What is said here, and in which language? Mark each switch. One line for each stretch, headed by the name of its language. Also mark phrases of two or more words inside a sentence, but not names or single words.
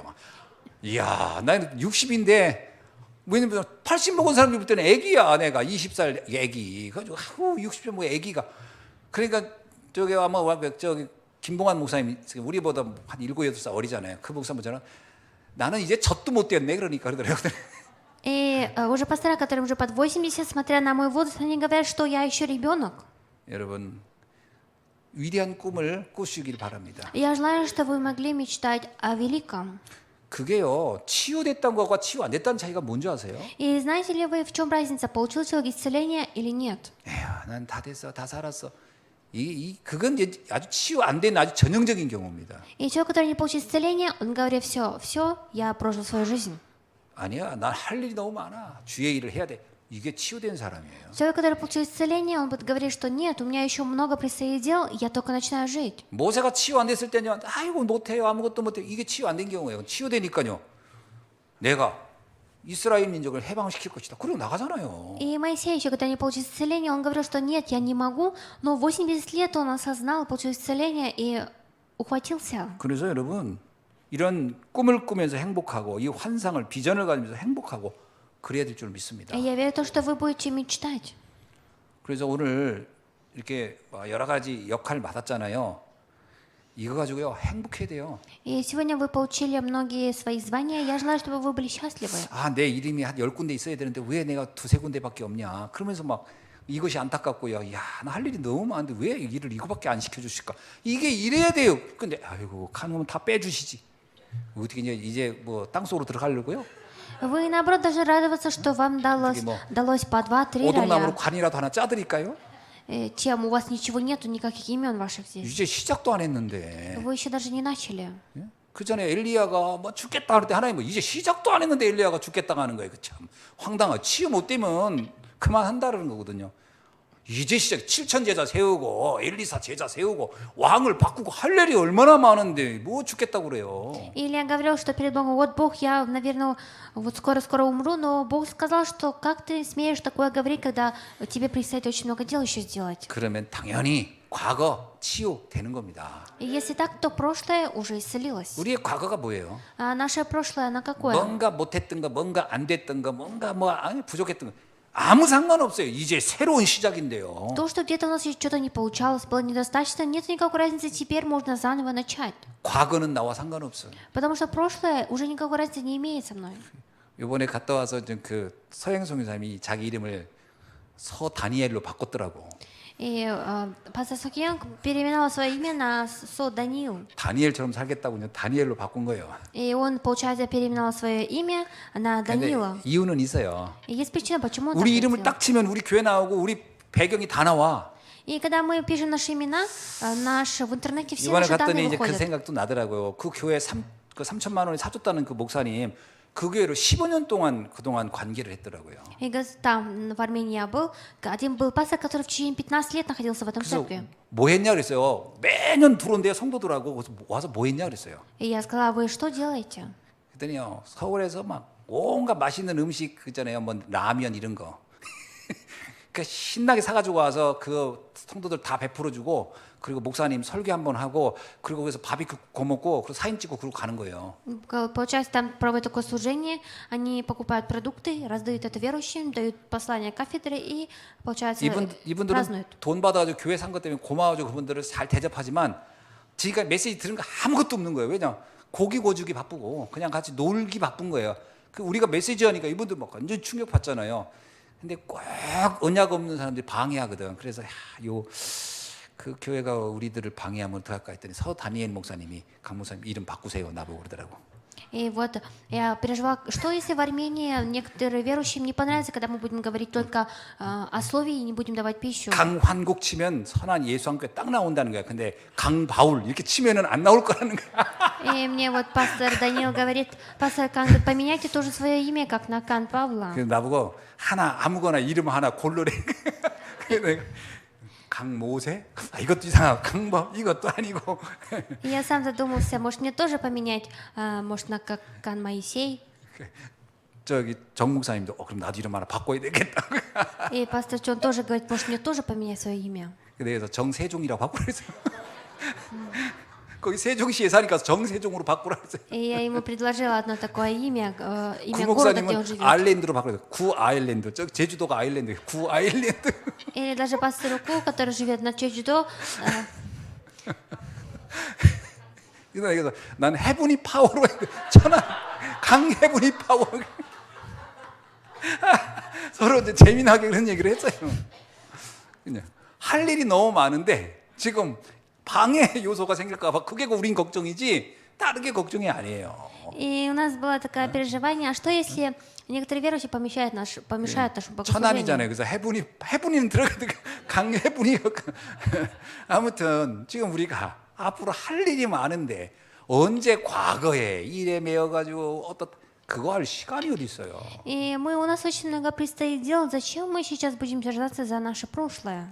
Korean: 이야, 나는 60인데 왜냐면 80 먹은 사람이 볼 때는 애기야. 내가 20살 애기. 그래가지고 아우 60세 뭐 애기가. 그러니까 저기 아마 저기 김봉환 목사님 우리보다 한 7, 8살 어리잖아요. 그 목사님처럼 나는 이제 젖도 못 됐네 그러니까 그러더라고요.
Russian: И уже пастора, которым уже под 80, смотря на мой возраст, они говорят, что я еще ребенок.
Korean: 여러분 위대한 꿈을 꾸시길 바랍니다.
Russian: Я желаю, что вы могли мечтать о великом.
Korean: 그게요 치유됐다는 것과 치유 안 됐다는 차이가 뭔지 아세요?
Russian: И знаете ли вы, в чем разница, получил человек исцеление или нет?
Korean: 에휴, 난 다 됐어, 다 살았어. 그건 이제 아주 치유 안 된 아주 전형적인 경우입니다.
Russian: И человек, который не получил исцеление, он говорит, все, я прожил свою жизнь.
Korean: 아니야, 난 할 일이 너무 많아. 주의 일을 해야 돼. 이게 치유된 사람이에요.
Russian: Человек, который получил исцеление, он будет говорить, что нет, у меня еще много предстоит дел, я только начинаю жить.
Korean: 모세가 치유 안 됐을 때는 아이고 못해요, 아무것도 못해요. 이게 치유 안 된 경우예요. 치유되니까요. 내가 이스라엘 민족을 해방시킬 것이다. 그러고 나가잖아요.
Russian: И Моисей еще, когда не получил исцеление, он говорил, что нет, я не могу, но 80 лет он осознал, получил исцеление и ухватился.
Korean: 그래서 여러분 이런 꿈을 꾸면서 행복하고 이 환상을 비전을 가지면서 행복하고 그래야 될 줄 믿습니다.
Russian: И я верю в то, что вы будете мечтать.
Korean: 그래서 오늘 이렇게 여러 가지 역할을 맡았잖아요. 이거 가지고요 행복해야 돼요.
Russian: И сегодня вы получили многие свои звания. Я желаю, чтобы вы были счастливы.
Korean: 내 이름이 한 10군데 있어야 되는데 왜 내가 2-3군데밖에 없냐. 그러면서 막 이것이 안타깝고요. 나 할 일이 너무 많은데 왜 일을 이거밖에 안 시켜주실까. 이게 이래야 돼요. 근데 아이고 가능하면 다 빼주시지. 어떻게 이제 뭐 땅속으로 들어가려고요?
Russian: Вы, наоборот, даже радоваться, что вам далось по 2-3
Korean: 오동나무로
Russian: роля.
Korean: 관이라도 하나 짜드릴까요?
Russian: Чем у вас ничего нету, никаких имен ваших здесь.
Korean: 이제 시작도 안 했는데.
Russian: Вы еще даже не начали.
Korean: 그 전에 엘리야가 뭐 죽겠다 할 때 하나님 이제 시작도 안 했는데 엘리야가 죽겠다고 하는 거예요. 참 황당하. 치유 못 되면 그만한다는 거거든요. 이제 시작 7천 제자 세우고 엘리사 제자 세우고 왕을 바꾸고 할 일이 얼마나 많은데 뭐 죽겠다고 그래요.
Russian: Илья говорил, что перед Богом, вот Бог, я, наверное, вот скоро умру, но Бог сказал, что как ты смеешь такое говорить, когда тебе предстоит очень много дел еще сделать.
Korean: 그러면 당연히 과거 치유 되는 겁니다.
Russian: И если так, то прошлое уже исцелилось.
Korean: 우리의 과거가 뭐예요?
Russian: А наше прошлое, оно какое?
Korean: 뭔가 못했던 거, 뭔가 안 됐던 거, 뭔가 부족했던 거 아무 상관없어요. 이제 새로운 시작인데요.
Russian: То, что где-то у нас что-то не получалось, было недостаточно, нет никакой разницы, теперь можно заново начать.
Korean: 과거는 나와 상관없어요.
Russian: Потому что прошлое уже никакой разницы не имеет со мной.
Korean: 이번에 갔다 와서 그 서행성 교사님이 자기 이름을 서 다니엘로 바꿨더라고.
Russian: И пастор Сокьянг переименовал свое имя на Со Даниил.
Korean: 다니엘처럼 살겠다고 그냥 다니엘로 바꾼 거예요.
Russian: И он, получается, переименовал свое имя на
Korean: 근데
Russian: Данила.
Korean: 이유는 있어요.
Russian: И есть причина, почему он так
Korean: 우리 이름을
Russian: сделал.
Korean: 딱 치면 우리 교회 나오고 우리 배경이 다 나와.
Russian: И когда мы пишем наши имена, в интернете все
Korean: 이번에
Russian: наши
Korean: 갔더니
Russian: данные
Korean: 이제 그
Russian: выходят.
Korean: 생각도 나더라고요. 그 교회 3천만 원을 사줬다는 그 목사님 그 교회로 15년 동안 그동안 관계를 했더라고요.
Russian: И там в Армении я был, один был пастор, который в течение 15 лет находился в этом
Korean: 그래서
Russian: церкви.
Korean: 뭐 했냐 그랬어요. 매년 들어온대요 성도들하고. 그래서 와서 뭐 했냐 그랬어요.
Russian: И я сказала, вы что делаете?
Korean: 그랬더니요 서울에서 막 온갖 맛있는 음식 있잖아요. 뭐 라면 이런 거. 그 신나게 사가지고 와서 그 성도들 다 베풀어주고 그리고 목사님 설교 한번 하고 그리고 거기서 바비큐 구워 먹고 그리고 사진 찍고 그러고 가는 거예요.
Russian: Получается, там проводят такое служение, они покупают продукты, раздают это верующим, дают послание кафедры и, получается,
Korean: 이분들은
Russian: празднуют.
Korean: 돈 받아가지고 교회 산 것 때문에 고마워져 그분들을 잘 대접하지만 지가 메시지 들은 거 아무것도 없는 거예요. 왜냐 고기 구워주기 바쁘고 그냥 같이 놀기 바쁜 거예요. 그 우리가 메시지 하니까 이분들 막 완전 충격 받잖아요. 근데 꼭 언약 없는 사람들이 방해하거든. 그래서 그 교회가 우리들을 방해하면 어떡할까 했더니 서 다니엘 목사님이 강 목사님 이름 바꾸세요 나보고 그러더라고.
Russian: И вот я переживала, что если в Армении некоторые верующим не понравится, когда мы будем говорить только о слове и не будем давать пищу.
Korean: 강환국 치면 선한 예수한교회 딱 나온다는 거야. 근데 강바울 이렇게 치면은 안 나올 거라는 거야.
Russian: И мне вот пастор Данил говорит, пастор Кан, говорит, поменяйте тоже свое имя, как на Кан Павла.
Korean: 그래서 나보고 하나 아무거나 이름 하나 고르래. 그래서 내가 강모세? 아, 이것도 이상하고 강범 이것도 아니고.
Russian: И я сам задумался, может мне тоже поменять, может на как Кан Моисей.
Korean: 저기 정 목사님도 그럼 나도 이름 하나 바꿔야 되겠다.
Russian: И пастор Джон тоже говорит, может мне тоже поменять свое имя.
Korean: 그래서 정세종이라고 바꾸라 했어요. 거기 세종시에 사니까 정세종으로 바꾸라 했어요.
Russian: И я ему предложила одно такое имя, имя
Korean: 구
Russian: города, где он
Korean: 목사님은
Russian: живет.
Korean: 아일랜드로 바꾸라. 구 아일랜드. 저 제주도가 아일랜드. 구 아일랜드.
Russian: Или даже пастору Ку, который живет на Чеджудо,
Korean: 그래서 난 해분이 파워로 해야 돼. 천하 강해분이 파워. 서로 이제 재미나게 그런 얘기를 했어요. 그냥 할 일이 너무 많은데 지금 방해 요소가 생길까봐 그게 우린 걱정이지 다른 게 걱정이 아니에요.
Russian: и у нас было такое переживание, а что если некоторые верующие помешают нашему богослужению?
Korean: 천안이잖아요. 그래서 해분이는 들어가도 강해분이 아무튼 지금 우리가 앞으로 할 일이 많은데 언제 과거에 일에 매여가지고 어떤 그거 할 시간이 어디 있어요?
Russian: И у нас очень много предстоит делать. Зачем мы сейчас будем держаться за наше прошлое?